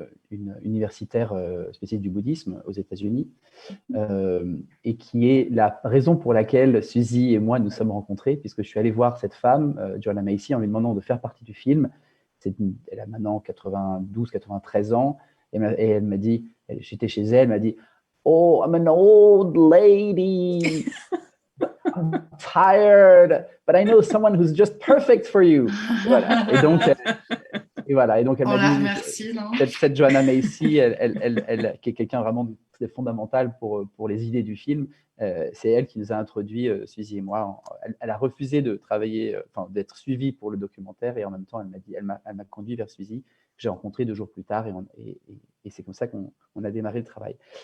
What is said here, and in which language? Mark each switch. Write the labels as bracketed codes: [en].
[fr] une universitaire spécialiste du bouddhisme aux États-Unis, et qui est la raison pour laquelle Suzy et moi nous sommes rencontrés, puisque je suis allé voir cette femme, Joanna Macy, en lui demandant de faire partie du film. Elle a maintenant 92-93 ans. Et elle m'a dit, j'étais chez elle m'a dit, [en] oh, I'm an old lady. I'm tired, but I know someone who's just perfect for you. [fr] Voilà. Et donc, elle m'a dit, cette Joanna Macy, elle, qui est quelqu'un vraiment très fondamental pour les idées du film, c'est elle qui nous a introduit, Suzy et moi. Elle a refusé de travailler, d'être suivie pour le documentaire, et en même temps, elle m'a conduit vers Suzy, que j'ai rencontré 2 jours plus tard, et c'est comme ça qu'on a démarré le travail.